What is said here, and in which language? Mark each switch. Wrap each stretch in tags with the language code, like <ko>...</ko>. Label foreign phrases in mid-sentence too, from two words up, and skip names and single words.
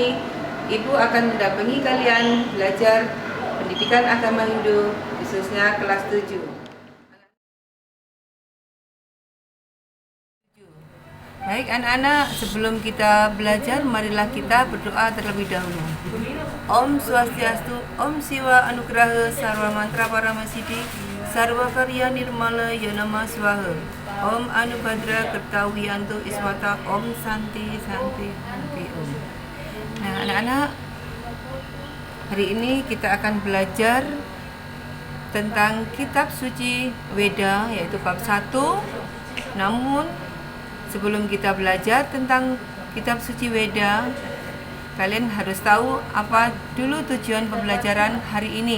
<id>Ibu akan mendampingi kalian belajar pendidikan agama Hindu, khususnya kelas 7. Baik anak-anak, sebelum kita belajar, marilah kita berdoa terlebih dahulu.</id> <sa>Om Swastiastu, Om Siwa Anugraha Sarwa Mantra Paramasiddhi Sarwa Karya Nirmala Yanama Swaha Om Anubhadra Kertawiyanto Iswata Om Santi Santi Santi Om.</sa> <id>Nah anak-anak, hari ini kita akan belajar tentang kitab suci Weda, yaitu bab 1. Namun sebelum kita belajar tentang kitab suci Weda, kalian harus tahu apa dulu tujuan pembelajaran hari ini.</id>